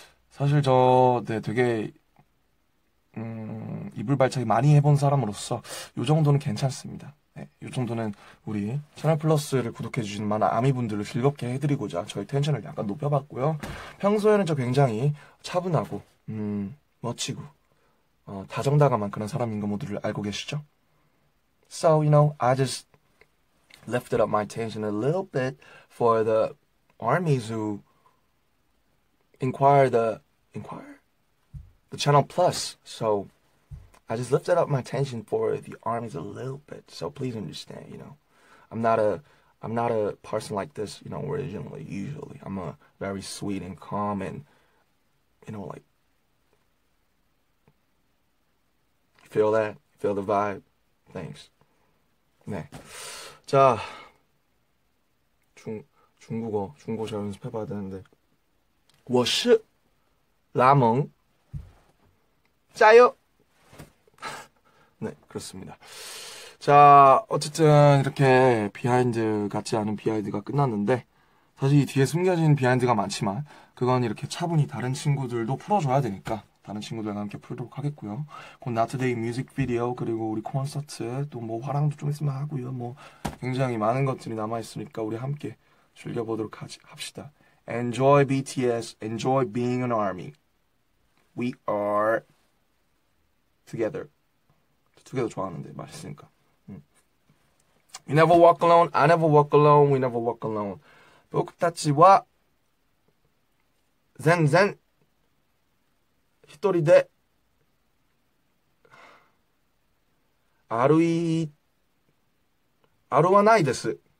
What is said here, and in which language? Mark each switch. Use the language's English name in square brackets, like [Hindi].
[Korean] 사실 네, 되게, 이불 발차기 많이 해본 사람으로서 요 정도는 괜찮습니다. 네, 요 정도는 우리 채널 플러스를 구독해주시는 많은 아미분들을 즐겁게 해드리고자 저희 텐션을 약간 높여봤고요. 평소에는 저 굉장히 차분하고, 멋지고, 다정다감한 그런 사람인 거 모두를 알고 계시죠? [English] So, I just lifted up my tension a little bit for the armies who inquire the channel plus. So I just lifted up my tension for the armies a little bit. So please understand, I'm not a person like this, originally, usually. I'm a very sweet and calm and, like, you feel that? Feel the vibe? Thanks. 네. [Korean] 자, 중국어 제가 연습해봐야 되는데. [Chinese] 我是拉蒙 [Korean] 짜요. 네, 그렇습니다. 자, 어쨌든 이렇게 비하인드 같지 않은 비하인드가 끝났는데 사실 이 뒤에 숨겨진 비하인드가 많지만 그건 이렇게 차분히 다른 친구들도 풀어줘야 되니까 다른 친구들과 함께 풀도록 하겠고요. 곧 나투데이 뮤직비디오 그리고 우리 콘서트 또 뭐 화랑도 좀 있으면 하고요. 뭐 굉장히 많은 것들이 남아있으니까 우리 함께 즐겨보도록 합시다. [English] Enjoy BTS, enjoy being an army. We are together. [Korean] together 좋아하는데 맛있으니까. [English] We never walk alone, I never walk alone, we never walk alone. [Japanese] 僕たちは全然一人で歩わないです。